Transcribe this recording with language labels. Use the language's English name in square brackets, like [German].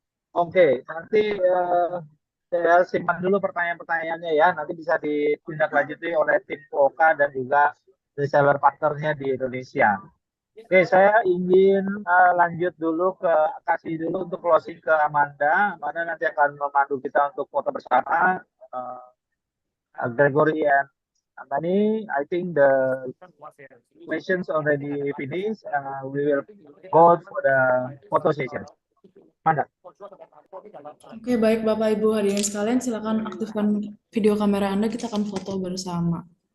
[Indonesian] Oke, nanti saya simpan dulu pertanyaan-pertanyaannya ya. Nanti bisa ditindaklanjuti oleh tim Poka dan juga reseller partnernya di Indonesia. Oke, saya ingin lanjut dulu kasih dulu untuk closing ke Amanda. Amanda nanti akan memandu kita untuk foto bersama. [English] Gregory and Amani, I think the questions already finished. We will go for the photo session. Amanda. [Indonesian] Oke, baik Bapak Ibu hadirin sekalian, silakan aktifkan video kamera Anda, kita akan foto bersama.